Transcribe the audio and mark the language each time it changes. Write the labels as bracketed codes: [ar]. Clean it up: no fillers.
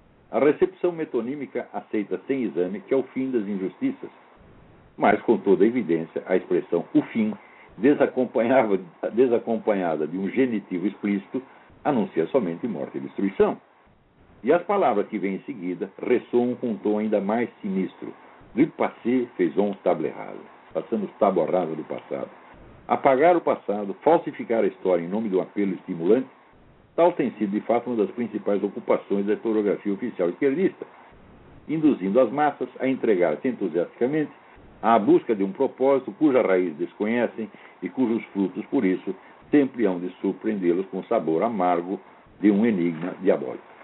[pt] A recepção metonímica aceita sem exame que é o fim das injustiças. Mas, com toda a evidência, a expressão o fim, desacompanhada de um genitivo explícito, anuncia somente morte e destruição. E as palavras que vêm em seguida ressoam com um tom ainda mais sinistro. [fr] Du passé faisons table rase. [pt] Passamos tábua rasa do passado. Apagar o passado, falsificar a história em nome de um apelo estimulante, tal tem sido, de fato, uma das principais ocupações da historiografia oficial esquerdista, induzindo as massas a entregar-se entusiasticamente à busca de um propósito cuja raiz desconhecem e cujos frutos, por isso, sempre hão de surpreendê-los com o sabor amargo de um enigma diabólico.